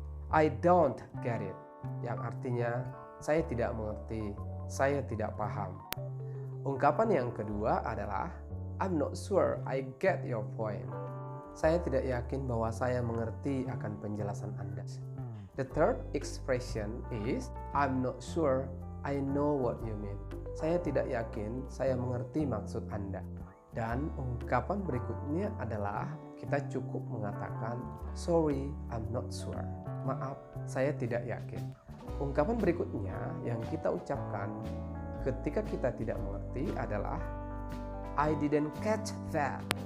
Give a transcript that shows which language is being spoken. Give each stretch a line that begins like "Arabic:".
English: I don't get it.
Indonesian: Yang artinya saya tidak mengerti, saya tidak paham. Ungkapan yang kedua adalah
English: I'm not sure I get your point.
Indonesian: Saya tidak yakin bahwa saya mengerti akan penjelasan Anda.
English: The third expression is I'm not sure I know what you mean.
Indonesian: Saya tidak yakin saya mengerti maksud Anda. Dan ungkapan berikutnya adalah kita cukup mengatakan
English: sorry, I'm not sure.
Indonesian: Maaf, saya tidak yakin. Ungkapan berikutnya yang kita ucapkan ketika kita tidak mengerti adalah
English: I didn't catch that.